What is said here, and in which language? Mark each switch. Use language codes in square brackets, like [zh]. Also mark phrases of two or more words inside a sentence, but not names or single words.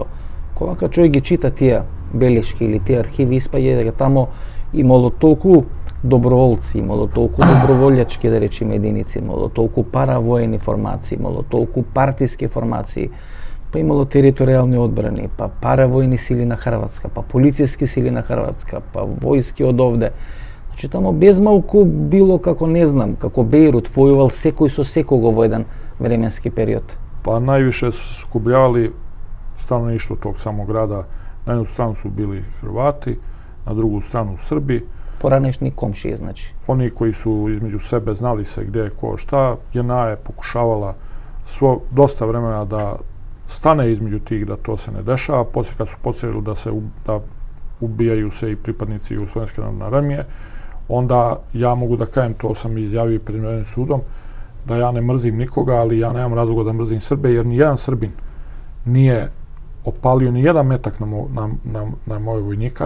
[mk] Кога човек ги чита тие белешки или тие архиви, испаѓа дека тамо имало толку доброволци, имало толку доброволјачки, да речеме, единици, имало толку паравоени формации, имало толку партиски формации, па имало територијални одбрани, па паравојни сили на Хрватска, па полициски сили на Хрватска, па војски од овде. Значи тамо безмалку било како не знам, како Бејрут војувал секој со секого во еден временски период. [bs] Па највише скубljavali stanovništvo tog samog grada. Na jednu stranu su bili Hrvati, na drugu stranu Srbi. [mk] Поранешни комшije, [bs] znači. Oni koji su između sebe znali se gdje je ko šta, JNA je pokušavala dosta vremena da stane između tih, da to se ne dešava. Poslije kad su počeli da ubijaju se i pripadnici Jugoslovenske narodne armije, onda ja mogu da kažem, to sam izjavio i pred Međunarodnim sudom, da ja ne mrzim nikoga, ali ja nemam razloga da mrzim Srbe, jer nijedan Srbin nije opalio ni jedan metak na moje vojnika.